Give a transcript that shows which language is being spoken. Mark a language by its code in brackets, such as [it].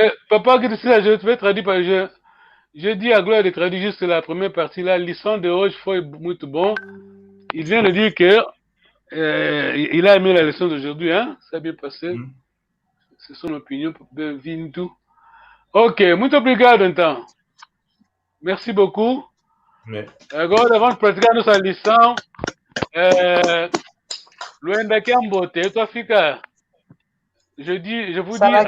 [fr] Papa, je vais traduire par je dis à Gloire de traduire juste la première partie. [pt] La lição de hoje foi muito bom. [fr] Il vient de dire que il a aimé la leçon d'aujourd'hui, hein? Ça a bien passé. C'est son opinion. [pt] Bem-vindo. Ok, muito obrigado então. [fr] Merci beaucoup. [pt] Agora vamos praticar nossa lição. [fr] Luenda Kiambote, tu fica. Je vous dis.